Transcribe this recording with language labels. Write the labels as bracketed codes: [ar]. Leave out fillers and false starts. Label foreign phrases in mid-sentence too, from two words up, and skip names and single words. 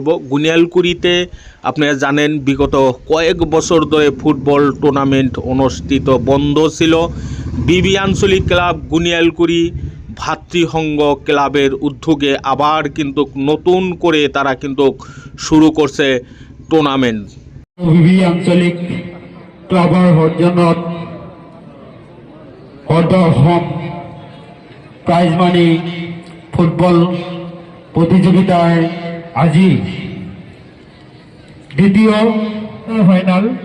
[bn] গুনিয়ালগুড়িতে আপনারা জানেন বিগত কয়েক বছর ধরে [en] football tournament [bn] অনুষ্ঠিত বন্ধ ছিল। বিবি আঞ্চলিক ক্লাব গুনিয়ালগুড়ি ভাতৃসংঘ ক্লাবের উদ্যোগে আবার কিন্তু নতুন করে তারা কিন্তু শুরু করছে টুর্নামেন্ট। [as] বিবি আঞ্চলিক ক্লাবৰ সৌজন্যত অসম [en] prize money [as] ফুটবল প্ৰতিযোগিতাৰ আজি দ্বিতীয় ফাইনাল।